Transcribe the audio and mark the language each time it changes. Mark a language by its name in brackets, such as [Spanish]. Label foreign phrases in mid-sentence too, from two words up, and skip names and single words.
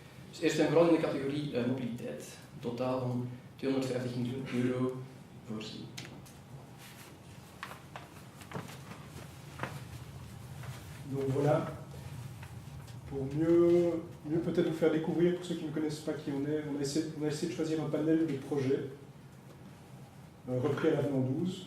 [Dutch] Dus eerst en vooral in de categorie mobiliteit. Een totaal van 250 miljoen euro voorzien. [French] Donc voilà, pour mieux peut-être vous faire découvrir, pour ceux qui ne connaissent pas qui on est, on a essayé de choisir un panel de projets repris à l'avenant 12.